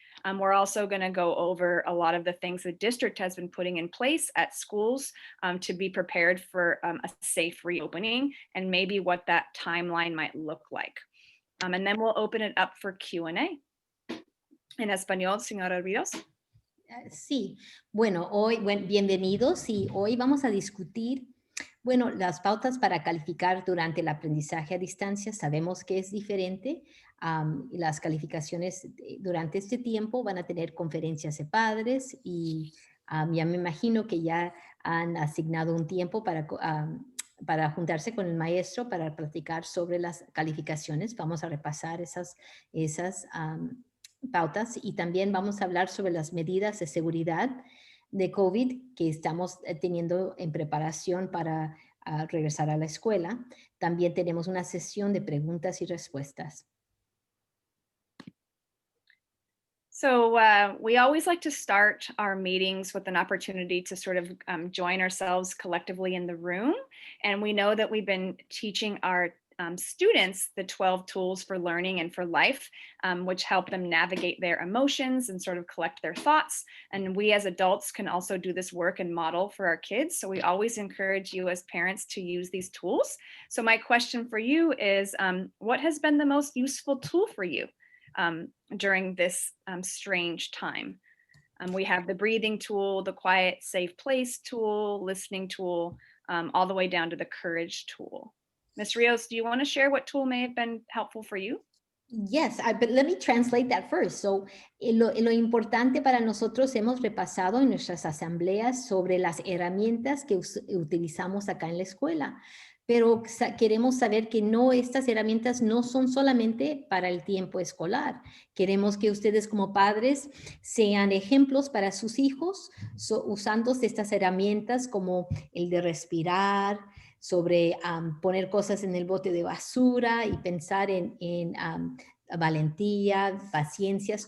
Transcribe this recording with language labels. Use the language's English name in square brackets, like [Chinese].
[English] We're also going to go over a lot of the things the district has been putting in place at schools to be prepared for a safe reopening and maybe what that timeline might look like. And then we'll open it up for Q&A. [Spanish] En español, señora Ríos. Sí, bueno, bienvenidos y hoy vamos a discutir, bueno, las pautas para calificar durante el aprendizaje a distancia. Sabemos que es diferente. Las calificaciones durante este tiempo van a tener conferencias de padres y ya me imagino que ya han asignado un tiempo para juntarse con el maestro para platicar sobre las calificaciones. Vamos a repasar esas pautas y también vamos a hablar sobre las medidas de seguridad de COVID que estamos teniendo en preparación para regresar a la escuela. También tenemos una sesión de preguntas y respuestas. [English] So we always like to start our meetings with an opportunity to sort of join ourselves collectively in the room. And we know that we've been teaching our students the 12 tools for learning and for life, which help them navigate their emotions and sort of collect their thoughts. And we as adults can also do this work and model for our kids. So we always encourage you as parents to use these tools. So my question for you is, what has been the most useful tool for you during this strange time? We have the breathing tool, the quiet, safe place tool, listening tool, all the way down to the courage tool. Ms. Rios, do you want to share what tool may have been helpful for you? Yes, but let me translate that first. [Spanish] So, lo importante para nosotros hemos repasado en nuestras asambleas sobre las herramientas que utilizamos acá en la escuela, pero queremos saber que estas herramientas no son solamente para el tiempo escolar. Queremos que ustedes como padres sean ejemplos para sus hijos usando estas herramientas como el de respirar, sobre poner cosas en el bote de basura y pensar en valentía, paciencias.